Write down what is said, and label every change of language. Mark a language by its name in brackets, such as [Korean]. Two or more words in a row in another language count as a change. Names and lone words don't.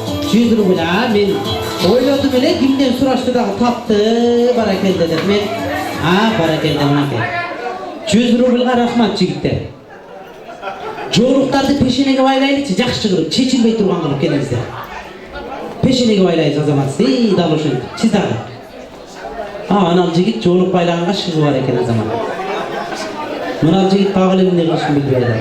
[Kyrgyz] 100 рубл. Мен ойлодум эле кимден сурашты да тапты баракел дедим. Мен баракел дедим. 100 рублга рахмат жигиттер. Жоолуктарды пешенеге байлайлычы, жакшы кылып, чечилбей турган кылып келиңиздер. Пешенеге байлайбыз азамат. Дал ошентип. Сиз дагы. Анал жигит жоолук байлаганга шыгы бар экен азамат. Мынал жигит дагы эле эмне кылышын билбей атат.